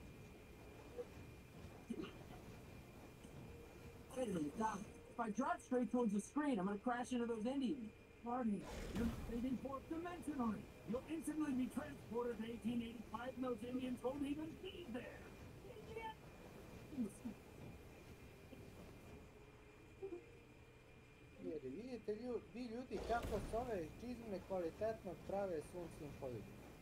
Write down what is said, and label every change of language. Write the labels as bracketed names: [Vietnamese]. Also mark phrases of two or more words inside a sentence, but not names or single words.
[English] Wait a minute, Doc. If I drive straight towards the screen, I'm gonna crash into those Indians. Marty, you're not thinking fourth dimensionally. You'll instantly be transported to 1885 and those Indians won't even be there. [Serbian] Jer vidite vi ljudi kako se ove čizme kvalitetno prave suncim poljubom.